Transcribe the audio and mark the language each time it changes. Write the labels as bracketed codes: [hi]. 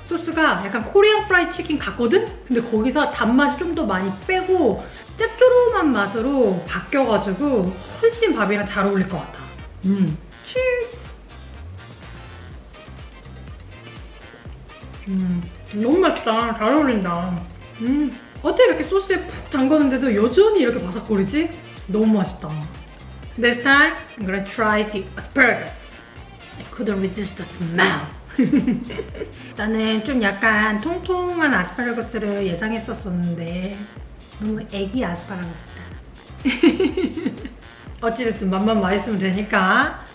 [ko] 소스가 약간 코리안 프라이드 치킨 같거든? 근데 거기서 단맛이 좀 더 많이 빼고 짭조름한 맛으로 바뀌어가지고 훨씬 밥이랑 잘 어울릴 것 같아. 치즈! 너무 맛있다. 잘 어울린다. 어떻게 이렇게 소스에 푹 담궜는데도 여전히 이렇게 바삭거리지? 너무 맛있다. [en] This time, I'm gonna try the asparagus. I couldn't resist the smell. [ko] 나는 좀 약간 통통한 아스파라거스를 예상했었었는데 너무 애기 아스파라거스다. 어찌됐든 맛만 맛있으면 되니까.